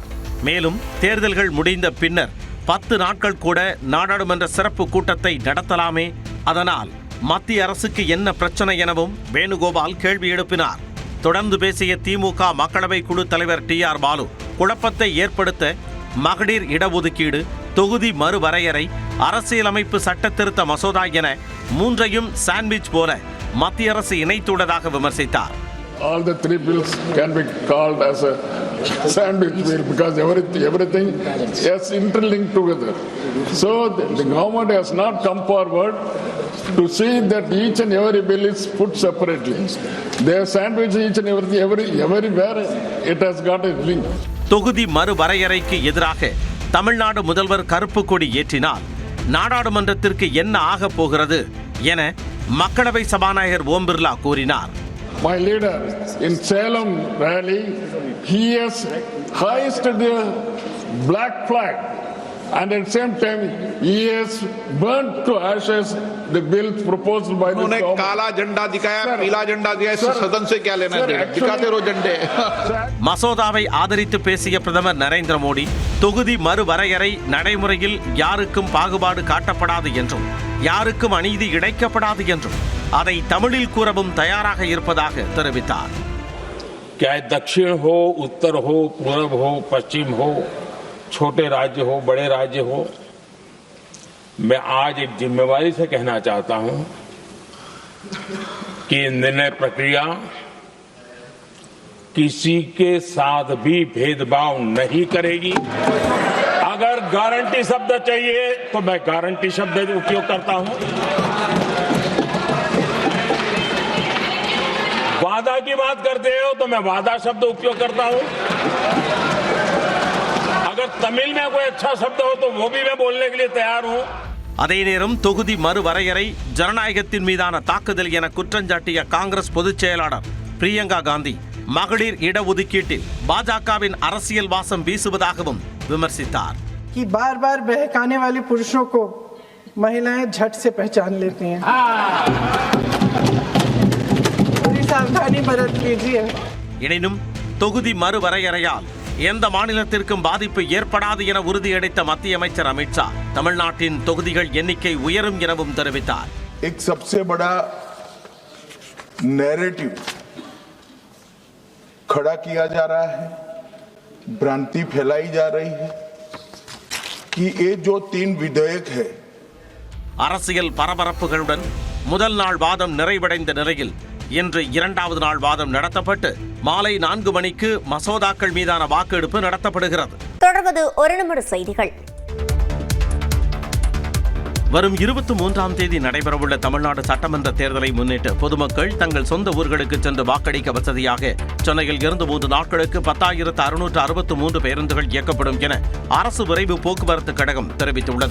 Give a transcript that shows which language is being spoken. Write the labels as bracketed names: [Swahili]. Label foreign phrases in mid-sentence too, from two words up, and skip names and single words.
[Tamil] மேலும் தேர்தல்கள் முடிந்த பின்னர் 10 நாட்கள் கூட நாடாளுமன்ற சிறப்பு கூட்டத்தை நடத்தலாமே, அதனால் மத்திய அரசுக்கு என்ன பிரச்சனை எனவும் வேணுகோபால் கேள்வி எழுப்பினார். தொடர்ந்து பேசிய திமுக மக்களவை குழு தலைவர் TR பாலு, குழப்பத்தை ஏற்படுத்த மகளிர் இடஒதுக்கீடு, தொகுதி மறுவரையறை, அரசியலமைப்பு சட்ட திருத்த மசோதா என 3ஐயும் சாண்ட்விச் போல மத்திய அரசு இணைத்துள்ளதாக விமர்சித்தார். [English] All the 3 bills can be called as a sandwich bill because everything is interlinked together. So the government has not come forward to see that each and every bill is put separately. They have sandwiched each and everywhere it has got a link. [Tamil] தொகுதி மறுவரையறைக்கு எதிராக தமிழ்நாடு முதல்வர் கருப்பு கொடி ஏற்றினால் நாடாளுமன்றத்திற்கு என்ன ஆகப் போகிறது என மக்களவை சபாநாயகர் ஓம் பிர்லா கூறினார். [English] My leader in Salem rally, he has hoisted the black flag and at the same time he has burnt to ashes the bill proposed by the government. [Hindi] उन्होंने काला झंडा दिखाया, पीला झंडा दिखाया, सदन से क्या लेना है? दिखाते रहो झंडे. [Tamil] மசோதாவை ஆதரித்து பேசிய பிரதமர் நரேந்திர மோடி, தொகுதி மறுவரையறை நடைமுறையில் யாருக்கும் பாகுபாடு காட்டப்படாது என்றும் யாருக்கும் அநீதி இழைக்கப்படாது என்றும் அதை தமிழில் கூறவும் தயாராக இருப்பதாக தெரிவித்தார். [Hindi] चाहे दक्षिण हो, उत्तर हो, पूर्व हो, पश्चिम हो, छोटे राज्य हो, बड़े राज्य हो, मैं आज एक जिम्मेवारी से कहना चाहता हूं कि निर्णय प्रक्रिया किसी के साथ भी भेदभाव नहीं करेगी. अगर गारंटी शब्द चाहिए तो मैं गारंटी शब्द उपयोग करता हूं. वादा की बात करते हो तो मैं वादा शब्द उपयोग करता हूं. अगर तमिल में कोई अच्छा शब्द हो तो वो भी मैं बोलने के लिए तैयार हूं. [Tamil] அதே நேரம் தொகுதி மறுவரையறை ஜனநாயகத்தின் மீதான தாக்குதல் என குற்றஞ்சாட்டிய காங்கிரஸ் பொதுச் செயலாளர் பிரியங்கா காந்தி, மகளிர் இடஒதுக்கீட்டில் பாஜகவின் அரசியல் வாசம் வீசுவதாகவும் விமர்சித்தார். [Hindi] कि बार-बार बहकाने वाले पुरुषों को महिलाएं झट से पहचान लेती हैं. पूरी सावधानी बरत लीजिए. [Tamil] எனினும் தொகுதி மறுவரையறையால் எந்த மாநிலத்திற்கும் பாதிப்பு ஏற்படாது என உறுதியளித்த மத்திய அமைச்சர் அமித்ஷா, தமிழ்நாட்டின் தொகுதிகள் எண்ணிக்கை உயரும் எனவும் தெரிவித்தார். [Hindi] एक सबसे बड़ा नैरेटिव खड़ा किया जा रहा है, भ्रांति फैलाई जा रही है कि ये जो 3 विधेयक है. [Tamil] அரசியல் பரபரப்புகளுடன் முதல் நாள் வாதம் நிறைவடைந்த நிலையில் இன்று 2வது நாள் வாதம் நடத்தப்பட்டு மாலை 4 மணிக்கு மசோதாக்கள் மீதான வாக்கெடுப்பு நடத்தப்படுகிறது. தொடர்வது ஒரு நிமிட செய்திகள். வரும் 23ஆம் தேதி நடைபெறவுள்ள தமிழ்நாடு சட்டமன்ற தேர்தலை முன்னிட்டு பொதுமக்கள் தங்கள் சொந்த ஊர்களுக்கு சென்று வாக்களிக்க வசதியாக சென்னையில் 2 நாட்களுக்கு 10,663 பேருந்துகள் இயக்கப்படும் என அரசு விரைவு போக்குவரத்து கழகம் தெரிவித்துள்ளது.